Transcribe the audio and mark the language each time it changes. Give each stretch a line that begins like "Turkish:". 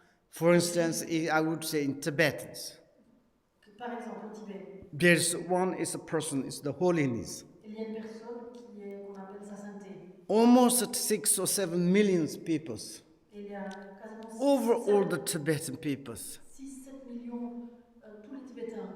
English: For instance, I would say in Tibetans,
French: Par exemple, au Tibet,
English: there's one is a person, is the holiness.
French: il y a une personne qu'on appelle sa sainteté.
English: Almost 6 or 7 million people
French: Et il y a quasiment
English: over all the Tibetan peoples.
French: 6-7 millions, tous les Tibétains.